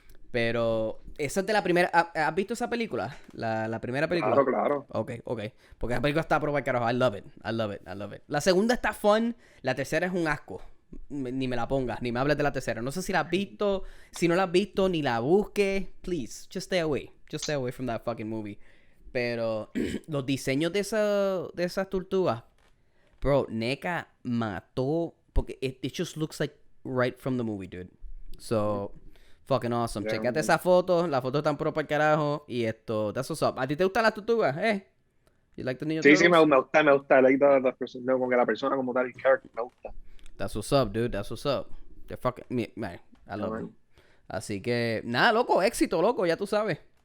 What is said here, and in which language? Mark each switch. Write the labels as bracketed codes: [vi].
[es] Pero esa es de la primera. ¿Has visto esa película? La primera película. Claro. Ok. Porque la película está pro para el carajo. [en] I love it. [es] La segunda está fun. La tercera es un asco. Ni me la pongas, ni me hables de la tercera. No sé si la has visto. Si no la has visto, ni la busques. [en] Please, just stay away. Just stay away from that fucking movie. [es] Pero los diseños de esas tortugas. [en] Bro, NECA [es] mató. Porque [en] it just looks like right from the movie, dude. So, fucking awesome. Yeah, [es] Checate esa foto. Las fotos están pro para el carajo. [en] Y that's what's up. [es] ¿A ti te gustan las tortugas? [en] You like the Ninja [es] Sí, [en] Turtles? [es] me gusta. Like no, como que la persona como tal, el character, me gusta. [en] That's what's up, dude. That's what's up. They're fucking. Man, I love [es] Amén. them. Así que, nada, loco. Éxito, loco. Ya tú sabes.